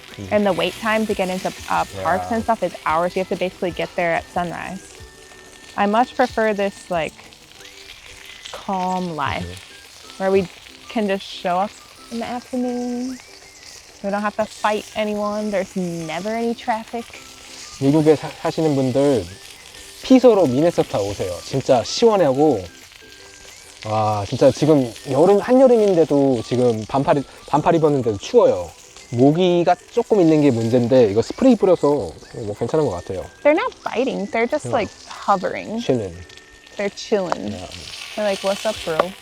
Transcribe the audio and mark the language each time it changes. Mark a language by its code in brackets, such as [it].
[en] And the wait time to get into parks and stuff is hours. You have to basically get there at sunrise. I much prefer this like calm life where we can just show up in the afternoon. We don't have to fight anyone. There's never any traffic. [ko] 미국에 사시는 분들 피서로 미네소타 오세요. 진짜 시원하고 와 진짜 지금 한여름인데도 지금 반팔 입었는데도 추워요. 모기가 조금 있는 게 문제인데 이거 스프레이 뿌려서 뭐 괜찮은 것 같아요. [en] They're not fighting. They're just like hovering. chilling. They're chilling. They're like, what's up, bro?